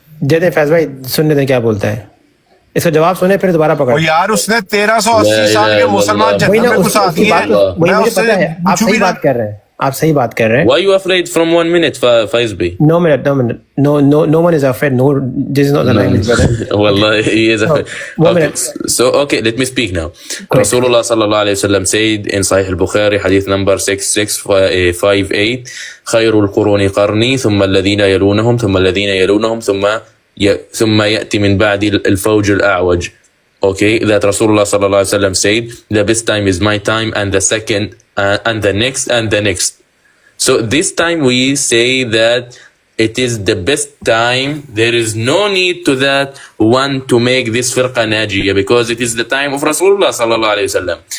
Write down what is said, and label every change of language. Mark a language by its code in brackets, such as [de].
[ur] جیتے فیض بھائی سننے دیں کیا بولتا ہے, اس کا جواب سنیں پھر دوبارہ پکڑ. اور یار اس نے 1380 سال کے مسلمان لا، وہی نا جنت میں گھسا کی دیے. بات وہی مجھے پتا ہے. آپ صحیح بات کر رہے ہیں, آپ صحیح بات کر رہے ہیں. [en] Why you afraid from 1 minute, Faiz Bey? No minute. No one is afraid. No, this is not the language, brother. Wallah, he is afraid. 1 Okay, minute. so okay, let me speak now. Correct. Rasulullah sallallahu alayhi wasallam said in Sahih al-Bukhari, hadith number 6658, [ar] خير القرون قرني ثم الذين يلونهم ثم الذين يلونهم ثم يأتي من بعد الفوج الأعوج. [en] Okay, that Rasulullah sallallahu alaihi wasallam said, the best time is my time, and the second, and the next, and the next. So this time we say that it is the best time. There is no need to that one to make this firqa najiyah, because it is the time of Rasulullah sallallahu alaihi wasallam.